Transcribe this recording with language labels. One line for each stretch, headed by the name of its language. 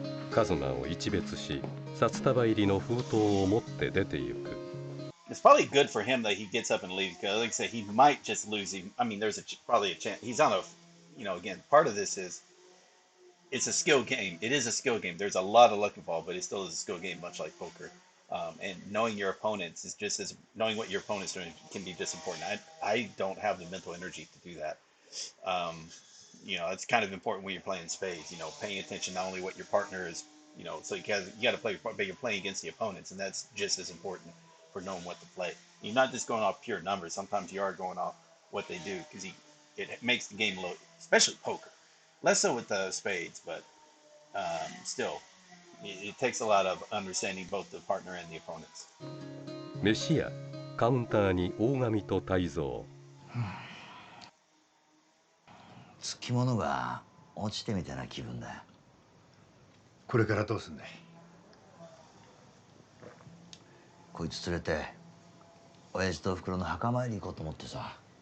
Japanese: カズマを一別し、札束入りの封筒を持って出て行く。
English: It's probably good for him that he gets up and leaves because, like I said, he might just lose. I mean, there's probably a chance. He's on a, again, part of this is it's a skill game. It is a skill game. There's a lot of luck involved, but it still is a skill game, much like poker. And knowing your opponents is just as knowing what your opponent's doing can be just important. I don't have the mental energy to do that. It's kind of important when you're playing spades. Paying attention not only what your partner is. So you got to play, but you're playing against the opponents, and that's just as important for knowing what to play. You're not just going off pure numbers. Sometimes you are going off what they do because it makes the game look, especially poker, less so with the spades, but still, it takes a lot of understanding both the partner and the opponents.
Japanese: 飯屋カウンターに大神と泰造。つきものが落ちてみたいな気分だよ。これからどうすんだい？こいつ連れて親父とおふくろの墓参り行こうと思ってさ。